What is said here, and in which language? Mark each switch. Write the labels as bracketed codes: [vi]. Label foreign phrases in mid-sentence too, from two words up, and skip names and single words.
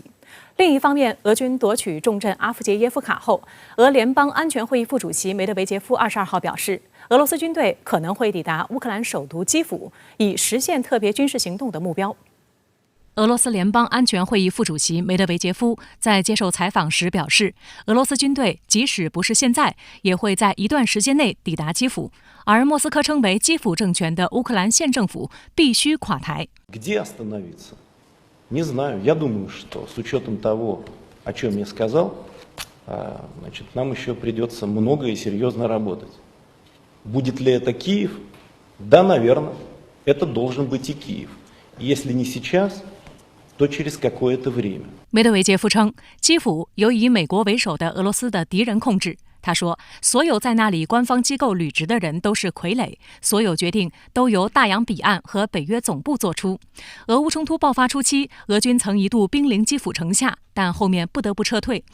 [zh] 另一方面，俄军夺取重镇阿夫杰耶夫卡后，俄联邦安全会议副主席梅德韦杰夫22号表示，俄罗斯军队可能会抵达乌克兰首都基辅，以实现特别军事行动的目标。俄罗斯联邦安全会议副主席梅德韦杰夫在接受采访时表示，俄罗斯军队即使不是现在，也会在一段时间内抵达基辅，而莫斯科称为基辅政权的乌克兰县政府必须垮台。 [ru] Где остановиться? Не знаю. Я думаю, что с учетом того, о чем я сказал, значит, нам еще придется много и серьезно работать. Будет ли это Киев? Да, наверное. Это должен быть и Киев. Если не сейчас, то через какое-то время. [zh] 梅德韦杰夫称，基辅由以美国为首的俄罗斯的敌人控制。他说，所有在那里官方机构履职的人都是傀儡，所有决定都由大洋彼岸和北约总部做出。俄乌冲突爆发初期，俄军曾一度兵临基辅城下，但后面不得不撤退。